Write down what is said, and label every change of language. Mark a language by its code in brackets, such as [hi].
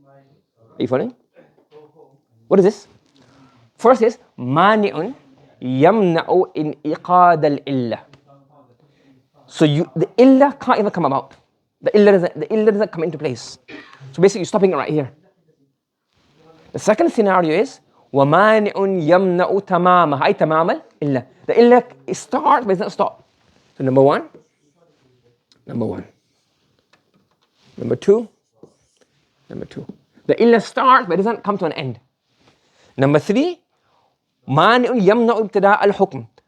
[en] Are you following? What is this? First is mani'un yamna'u in iqad al-illah. So the illah can't even come about. The illah doesn't come into place. So basically you're stopping it right here. The second scenario is [ar] وَمَانِعٌ يَمْنَعُ تَمَامَهَ أي تَمَامَ الْإِلَّةِ. [en] The illah starts but it doesn't stop. So number one. Number two. The illah starts but it doesn't come to an end. Number three. [ar] مَانِعٌ يَمْنَعُ ابْتِدَاءَ الْحُكْمِ.